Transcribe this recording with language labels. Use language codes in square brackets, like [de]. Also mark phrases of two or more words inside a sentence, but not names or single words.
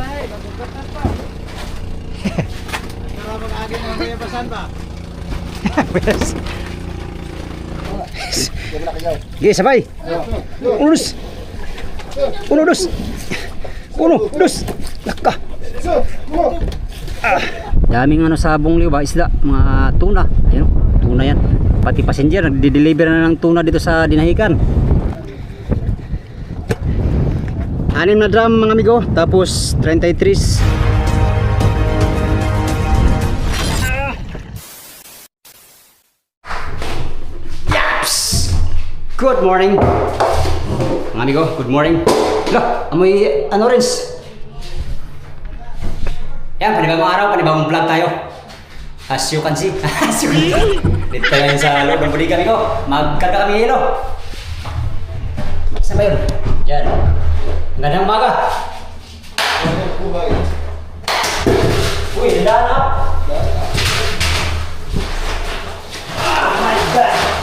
[tl] Sige, sabay. Uno, dos. Uno, dos. Uno, dos. Laka. Daming ano sabong liw ba, isda, mga tuna. Ayun, tuna yan. Pati passenger, nagde-deliver na ng tuna dito sa Dinahican. 6 na drum mga amigo, tapos 33. [en] Good morning [tl] mga amigo, [en] good morning. [tl] Look, amoy ano rinse. Yan, panibagong araw, panibagong vlog tayo. [en] As you can see. [tl] Dito tayo sa loob ng bodega amigo. Magkarga kami hilo. Saan ba yun? Diyan. Magandang umaga. Uy, dandaan na. [en] Oh my God.